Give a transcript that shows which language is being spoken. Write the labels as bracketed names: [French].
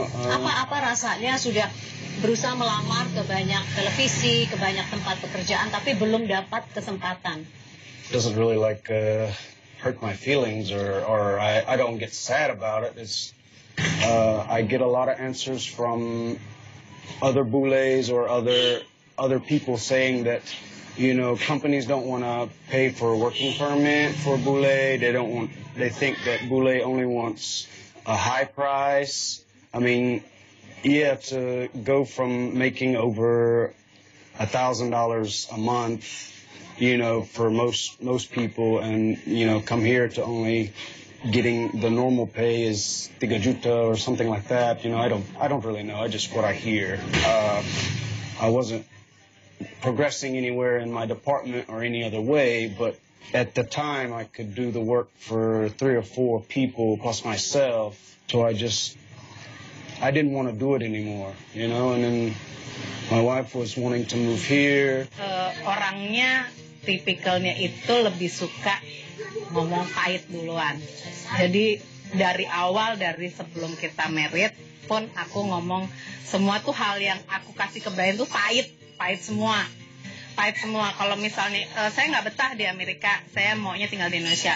[Indonesian] Apa rasanya sudah berusaha melamar ke banyak televisi, ke banyak tempat pekerjaan, tapi belum dapat kesempatan? [English] Doesn't really hurt my feelings, or I don't get sad about it. It's I get a lot of answers from other bules or other people saying that companies don't want to pay for a working permit for bule. They think that bule only wants a high price. I mean, to go from making over $1,000 a month, for most people, and come here to only getting the normal pay is 3 juta or something like that. I don't really know. I just what I hear. I wasn't progressing anywhere in my department or any other way, but at the time I could do the work for 3 or 4 people plus myself. So I didn't want to do it anymore, and then my wife was wanting to move here. [Indonesian] Orangnya tipikalnya itu lebih suka ngomong pahit duluan. Jadi dari awal, dari sebelum kita married pun aku ngomong semua tuh hal yang aku kasih ke Brian tuh pahit semua. Kalau misalnya saya nggak betah di Amerika, saya maunya tinggal di Indonesia.